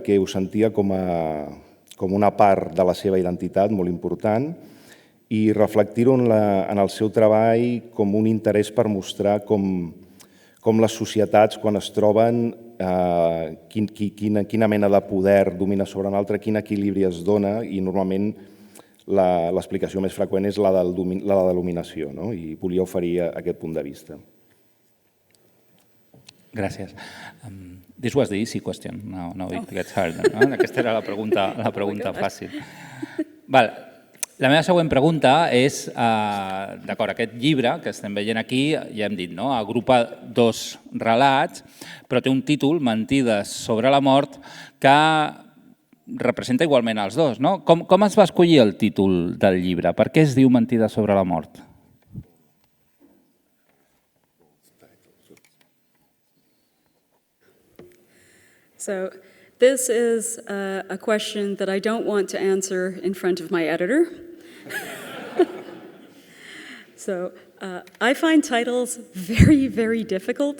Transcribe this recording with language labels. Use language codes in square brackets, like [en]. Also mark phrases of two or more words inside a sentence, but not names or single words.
[ca] ho sentia com una part de la seva identitat molt important i reflectir-ho en el seu treball com un interès per mostrar com les societats, quan es troben, quina mena de poder domina sobre un altre, quin equilibri es dona, i normalment l'explicació més freqüent és la de dominació, i volia oferir aquest punt de vista. Gràcies. [en] This was the easy question. Now it gets harder. [ca] Aquesta era la pregunta fàcil. La meva següent pregunta és, d'acord, aquest llibre que estem veient aquí, ja hem dit, agrupa dos relats, però té un títol, Mentides sobre la mort, que representa igualment els dos. Com es va escollir el títol del llibre? Per què es diu Mentides sobre la mort? [en] So this is a question that I don't want to answer in front of my editor. So I find titles very, very difficult.